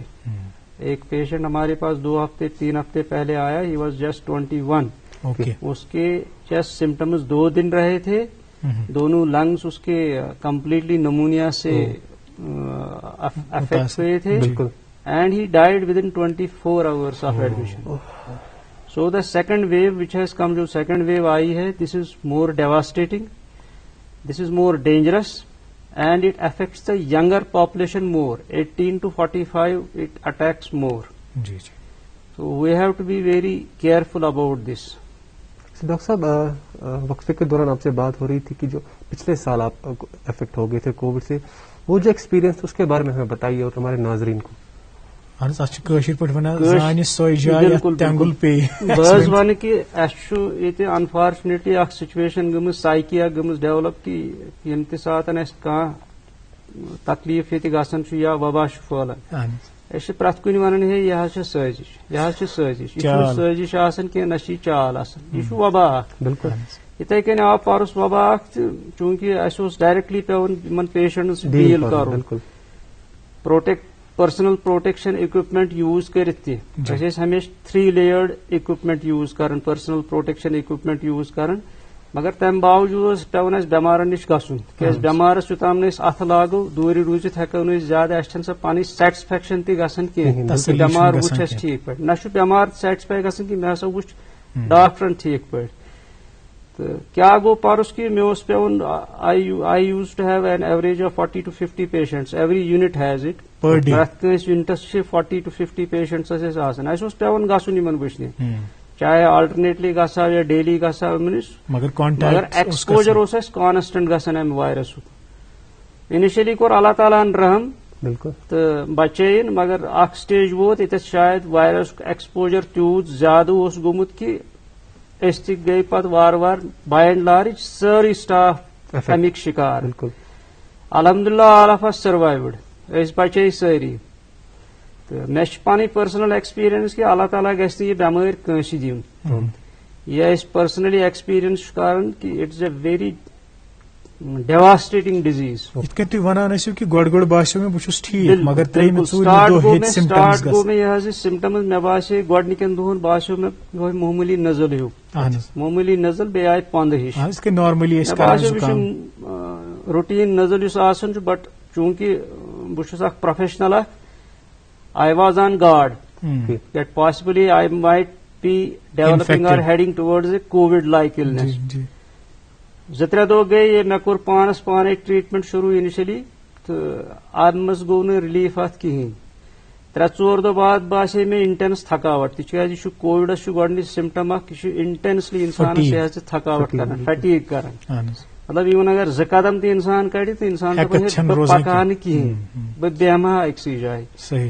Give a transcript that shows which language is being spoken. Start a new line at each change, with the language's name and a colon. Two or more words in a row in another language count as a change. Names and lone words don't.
Urdu: ایک پیشنٹ ہمارے پاس 2 ہفتے 3 ہفتے پہلے آیا،
English: he was just 21.
Urdu: اس کے جسٹ سمٹمز 2 دن رہے تھے، دونوں لنگس اس کے کمپلیٹلی نمونیا سے افیکٹ ہوئے تھے،
English: and he died within 24 hours of admission. so the second wave which has come, جو سیکنڈ ویو آئی ہے، this is more devastating, this is more dangerous, and it affects the younger population more, 18 to 45 it attacks more.
Urdu: جی جی،
English: So we have to be very careful about this.
Urdu: ڈاکٹر صاحب وقفے کے دوران آپ سے بات ہو رہی تھی کہ جو پچھلے سال آپ افیکٹ ہو گئے تھے کووڈ سے، وہ جو ایکسپیرینس اس کے بارے میں ہمیں بتائیے اور ہمارے ناظرین کو۔
Kashmiri: اہن حظ اتھ چھِ کٲشِر پٲٹھۍ ونان زانہِ سۄے جاے یتھ بالکل تینگُل پیٚیہِ. بہٕ حظ ونہٕ کہِ اسہِ چھُ ییٚتہِ انفارچُنیٹلی اکھ سچویشن گٔمٕژ سایکی اکھ گٔمٕژ ڈیولپ کہِ ییٚمہِ تہِ ساتہٕ اسہِ کانٛہہ تکلیٖف ییٚتہِ گژھان چھُ یا وبا چھُ پھٔہلان اہن أسۍ چھِ پرٛٮ۪تھ کُنہِ ونان ہے یہِ حظ چھِ سٲزِش یہِ حظ چھِ سٲزِش یہِ چھُنہٕ سٲزِش آسان کینٛہہ نہ چھِ یہِ چال آسان یہِ چھُ وبا اکھ. بالکل یِتھے کٔنۍ آو پرُس وبا اکھ تہٕ چوٗنٛکہِ اسہِ اوس ڈایریکٹلی پیوان یِمن پیشنٹس ڈیٖل کرُن بالکل
English: personal protection equipment
Kashmiri: یوٗز کٔرِتھ تہِ أسۍ ٲسۍ ہمیشہِ
English: 3 layered equipment
Kashmiri: یوٗز کران
English: personal protection equipment
Kashmiri: یوٗز کران مگر تمہِ باوجوٗد اوس پیوان اسہِ بٮ۪مارن نِش گژھُن کیازِ بٮ۪مارس یوٚتام نہٕ أسۍ اَتھٕ لاگو دوٗرِ روٗزِتھ ہٮ۪کو نہٕ أسۍ زیادٕ اسہِ چھنہٕ سۄ پنٕنۍ سیٹسفیکشن تہِ گژھان کینٛہہ بٮ۪مار وٕچھ اسہِ ٹھیٖک پٲٹھۍ نہ چھُ بٮ۪مار سیٹسفاے گژھان کہِ مےٚ ہسا وٕچھ ڈاکٹرن ٹھیٖک پٲٹھۍ تہٕ کیٛاہ گوٚو پرُس کہِ مےٚ اوس پیوان
English: I used to have an average of 40 to 50 patients every unit has it
Kashmiri: پرٛٮ۪تھ کٲنٛسہِ یوٗنٹس چھِ
English: 40 to 50 patients
Kashmiri: ٲسۍ آسان اسہِ اوس پیوان گژھُن یِمن وٕچھنہِ چاہے آلٹرنیٹلی گژھو یا ڈیلی گژھو یِمن نِش مگر ایکسپوجر اوس اسہِ کانسٹنٹ گژھان امہِ وایرسُک. اِنِشلی کوٚر اللہ تعالیٰ ہن رحم بالکل تہٕ بچٲیِن مگر اکھ سٹیج ووت ییٚتٮ۪تھ شاید وایرسُک ایکسپوجر تیوٗت زیادٕ اوس گوٚمُت کہِ أسۍ تہِ گٔیہِ پتہٕ وارٕ وارٕ
English: by and large
Kashmiri: سٲرٕے سٹاف امیِکۍ شِکار. بالکل الحمدللہ
English: all of us survived
Kashmiri: أسۍ بچٲے سٲری تہٕ مےٚ چھِ پنٕنۍ
English: personal experience
Kashmiri: کہِ اللہ تعالیٰ گژھِ نہٕ یہِ بٮ۪مٲرۍ کٲنٛسہِ دِیُن. یہِ أسۍ پٔرسنلی ایکسپیرینس چھُ کران کہِ
English: it is a very devastating disease.
Kashmiri: یِتھ کٔنۍ تُہۍ ونان ٲسِو کہِ گۄڈٕ باسیو مےٚ بہٕ چھُس ٹھیٖک مگر سٹاٹ گوٚو مےٚ یہِ حظ یہِ سِمٹمز مےٚ باسے گۄڈنِکٮ۪ن دۄہن باسیو مےٚ یِہوے معموٗلی نزل ہیوٗ معموٗلی نزل بیٚیہِ آیہِ پۄندٕ ہِش مےٚ باسیو یہِ چھُ روٹیٖن نزل یُس آسان چھُ بٹ چوٗنٛکہِ بہٕ چھُس اکھ پروفیشنل اکھ
English: I was on God that possibly I might be developing or heading towards a covid like illness.
Kashmiri: 2-3 دۄہ گٔیے مےٚ کوٚر پانس پانے ٹریٹمنٹ شروٗع اِنِشلی تہٕ اَمہِ منٛز گوٚو نہٕ رِلیٖف اتھ کِہینۍ. 3-4 دۄہ بعد باسے مےٚ انٹینس تھکاوٹ تِکیازِ یہِ چھُ کووِڈس چھُ گۄڈنِچ سِمٹم اکھ یہِ چھُ انٹینسلی انسانس یہِ حظ چھِ تھکاوٹ کران فیٹیٖگ کران مطلب اِوٕن اگر 2 قدم تہِ انسان کڑِ تہٕ انسان بہٕ پکہٕ نہٕ کِہینۍ بہٕ بیٚہمہٕ ہا أکسٕے جایہِ.